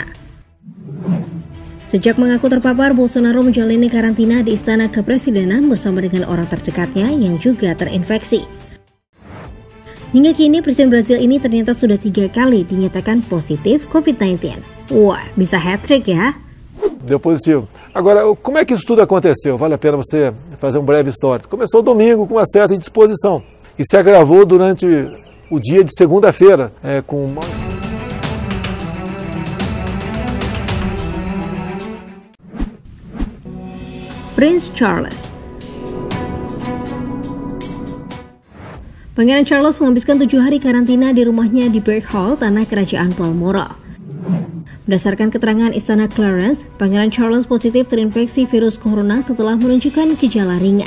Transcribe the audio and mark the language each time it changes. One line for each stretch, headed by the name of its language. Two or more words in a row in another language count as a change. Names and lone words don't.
Indonesian: Sejak mengaku terpapar, Bolsonaro menjalani karantina di Istana Kepresidenan bersama dengan orang terdekatnya yang juga terinfeksi. Hingga kini, Presiden Brazil ini ternyata sudah 3 kali dinyatakan positif COVID-19. Wah, bisa hat-trick ya?
Portuguese: Deu positivo. Agora, como é que isso tudo aconteceu? Vale a pena você fazer breve histórico. Começou domingo com uma certa indisposição e se agravou durante o dia de segunda-feira com
Indonesian: Prince Charles. Pangeran Charles menghabiskan 7 hari karantina di rumahnya di Berkshire, tanah kerajaan Balmoral. Berdasarkan keterangan Istana Clarence, Pangeran Charles positif terinfeksi virus corona setelah menunjukkan gejala ringan.